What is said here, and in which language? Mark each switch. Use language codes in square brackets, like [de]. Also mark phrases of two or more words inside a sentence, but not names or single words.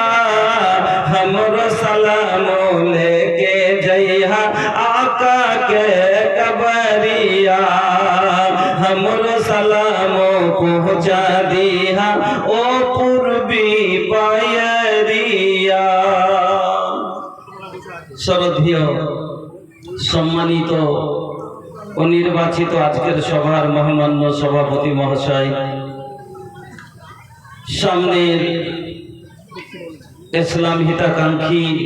[bho] हमरो सलामो लेके जइहा आका के कबरिया, हमरो सलामो पहुँचा दिहा ओ पूर्वी बायरिया। [bn] শ্রদ্ধেয় সম্মানিত ও নির্বাচিত আজকের সভার মহামান্য সভাপতি মহাশয়, সামনের ইসলাম হিতাকাঙ্ক্ষী